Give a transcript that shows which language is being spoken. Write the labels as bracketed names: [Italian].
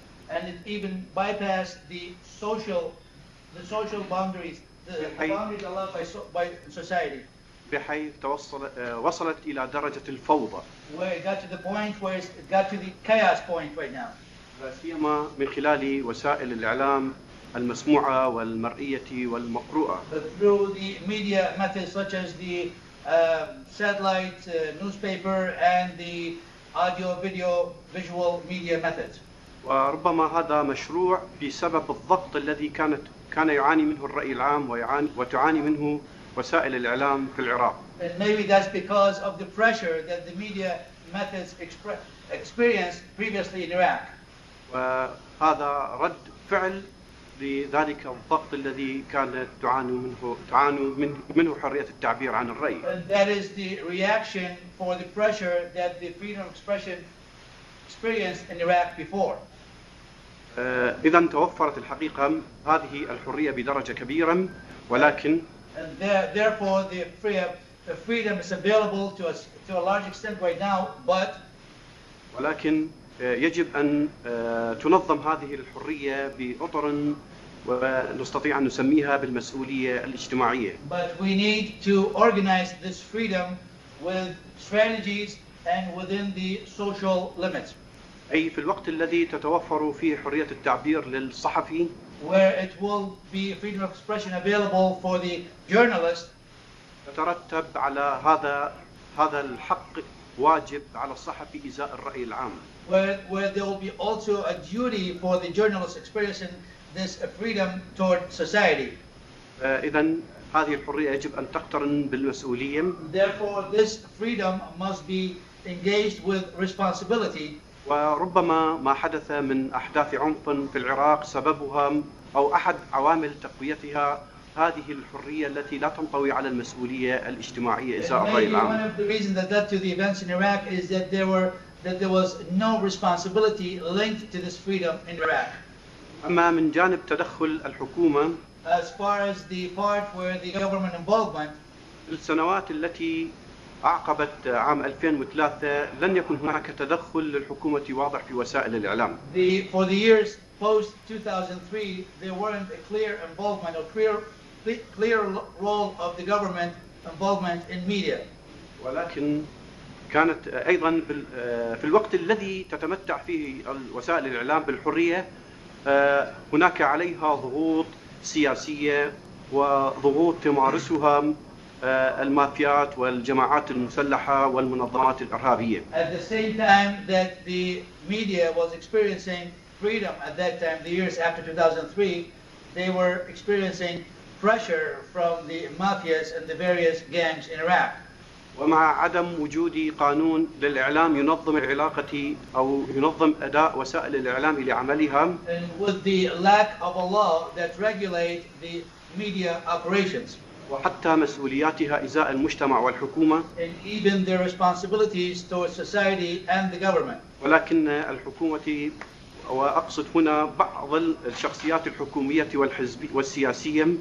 [English] And it even bypassed the social boundaries, the boundaries allowed by society. [Arabic] بحيث وصلت إلى درجة الفوضى. [English] Where it got to the point where it got to the chaos point right now. [Arabic] لا سيما من خلال وسائل الإعلام المسموعة والمرئية والمقروءة. [English] Through the media methods such as the satellite, newspaper, and the audio, video, visual media methods. [Arabic] وربما هذا مشروع بسبب الضغط الذي كان يعاني منه الرأي العام وتعاني منه وسائل الإعلام في العراق. [English] And maybe that's because of the pressure that the media methods experienced previously in Iraq. [Arabic] وهذا رد فعل لذلك الضغط الذي كانت تعاني منه حرية التعبير عن الرأي. [English] And that is the reaction for the pressure that the freedom of expression experienced in Iraq before. [Arabic] إذا توفرت الحقيقة هذه الحرية بدرجة كبيرة ولكن [English] And therefore the freedom is available to a large extent right now, but [Arabic] ولكن يجب أن تنظم هذه الحرية بأطر ونستطيع أن نسميها بالمسؤولية الاجتماعية. [English] But we need to organize this freedom with strategies and within the social limits. [Arabic] أي في الوقت الذي تتوفر فيه حرية التعبير للصحفي. [English] Where it will be freedom of expression available for the journalist. [Arabic] يترتب على هذا الحق واجب على الصحفي إزاء الرأي العام. [English] Where there will be also a duty for the journalist experiencing this freedom toward society. [Arabic] إذن هذه الحرية يجب أن تقترن بالمسؤولية. [English] Therefore, this freedom must be engaged with responsibility. [Arabic] وربما ما حدث من أحداث عنف في العراق سببها أو أحد عوامل تقويتها هذه الحرية التي لا تنطوي على المسؤولية الاجتماعية إزاء الرأي العام. [English] One of the reasons that led to the events in Iraq is that there were that there was no responsibility linked to this freedom in Iraq. [Arabic] أما من جانب تدخل الحكومة [English] As far as the part where the government involvement, [Arabic] السنوات التي أعقبت عام 2003 لن يكن هناك تدخل للحكومة واضح في وسائل الإعلام. [English] for the years post 2003, there weren't a clear involvement or clear role of the government involvement in media. [Arabic] ولكن كانت أيضا في الوقت الذي تتمتع فيه وسائل الإعلام بالحرية هناك عليها ضغوط سياسية وضغوط تمارسها المافيات والجماعات المسلحة والمنظمات الإرهابية. [English] At the same time that the media was experiencing freedom at that time, the years after 2003, they were experiencing pressure from the mafias and the various gangs in Iraq. [Arabic] ومع عدم وجود قانون للإعلام ينظم العلاقة أو ينظم أداء وسائل الإعلام لعملها. [English] And with the lack of a law that regulate the media operations. [Arabic] وحتى مسؤولياتها إزاء المجتمع والحكومة. [English] And even their responsibilities towards society and the government. [Arabic] ولكن الحكومة وأقصد هنا بعض الشخصيات الحكومية والسياسية.